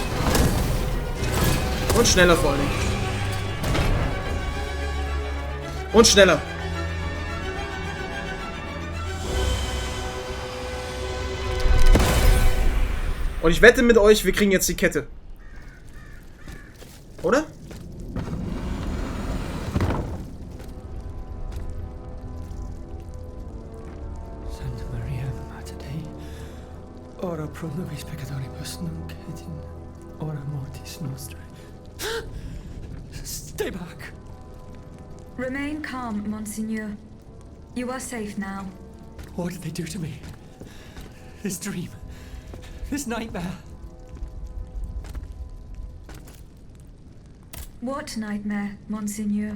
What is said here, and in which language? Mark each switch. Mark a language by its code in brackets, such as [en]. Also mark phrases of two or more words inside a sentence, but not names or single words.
[de] Und schneller vor allem. Und schneller. Und ich wette mit euch, wir kriegen jetzt die Kette. Oder? [la] Santa Maria, Mater Dei, ora pro nobis peccatoribus nunc et in hora mortis nostrae. [en] Stay back. Remain calm, Monseigneur. You are safe now. What did they do to me? This dream. This nightmare. What nightmare, Monseigneur?